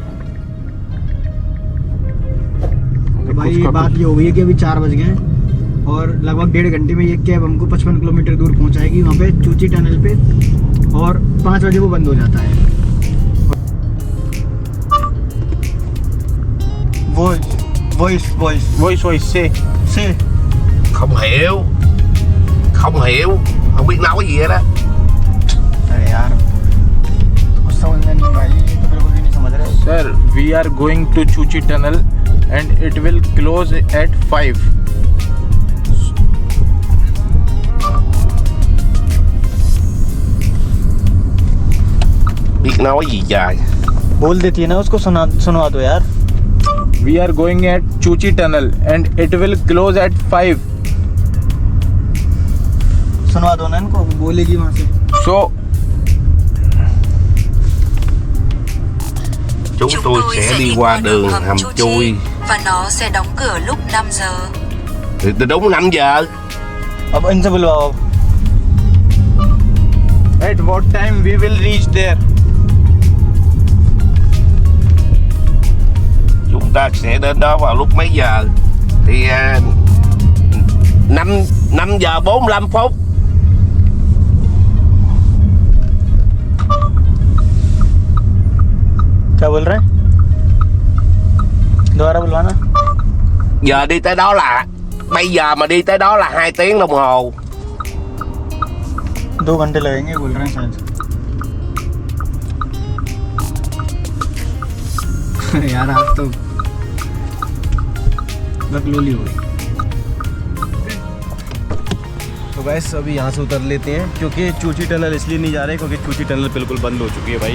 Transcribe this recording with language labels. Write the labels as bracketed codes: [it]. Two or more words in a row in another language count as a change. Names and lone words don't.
[hi] तो भाई बात ये हो गई है कि अभी 4 बज गए और लगभग 1.5 घंटे में ये कैब हमको 55 किलोमीटर दूर पहुंचाएगी वहाँ पे चूची टनल पे, और 5 बजे वो बंद हो जाता है। वॉइस से [vi] Không hiểu. Không hiểu. Không biết nói gì hết á. [hi] अरे यार कुछ समझ में नहीं भाई, तो मेरे को भी नहीं समझ रहे। [en] Sir, we are going to Chuchi Tunnel and it will close at 5. [vi] Biết nói gì trời. [hi] बोल देती है ना उसको, सुनवा दो यार। [en] We are going at Chuchi Tunnel and it will close at 5. [hi] सुनवा दो ना इनको, बोलेगी वहाँ से। [en] So [vi] Chúng tôi sẽ đi qua đường hầm chui. và nó sẽ đóng cửa lúc 5 giờ. Thì từ đúng 5 giờ. [hi] अब इनसे बुलवाओ। [en] at what time we will reach there? [vi] Chúng ta sẽ đến đó vào lúc mấy giờ? Thì 5 giờ 45 phút. [hi] क्या बोल रहे हैं? दोबारा बुलवाना। [vi] Giờ đi tới đó là bây giờ mà đi tới đó là 2 tiếng đồng hồ. [hi] 2 घंटे लगेंगे बोल रहे हैं शायद। यार आप तो बकलोली हो गई। तो गैस अभी यहाँ से उतर लेते हैं, क्योंकि चूची टनल इसलिए नहीं जा रहे क्योंकि चूची टनल बिल्कुल बंद हो चुकी है भाई।